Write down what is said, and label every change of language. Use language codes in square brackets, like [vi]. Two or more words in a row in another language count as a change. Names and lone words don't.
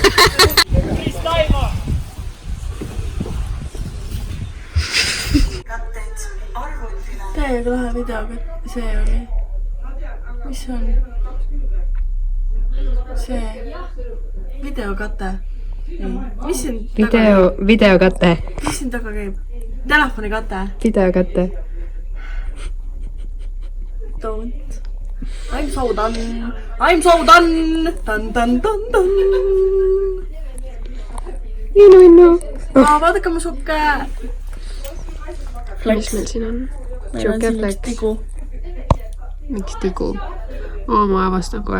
[et] Täiega lahe videoga, see oli. Mis on? See videokate. Mis siin taga käib? Videokate. Mis siin taga käib? Telefonikate. Videokate. [en] Don't. I'm so done. I'm so done. Dun, dun, dun, dun. Innu. [et] Vaadake mu sukke. Mis meil siin on? Siuke flex. Miks tigu? Ma avastan kohe.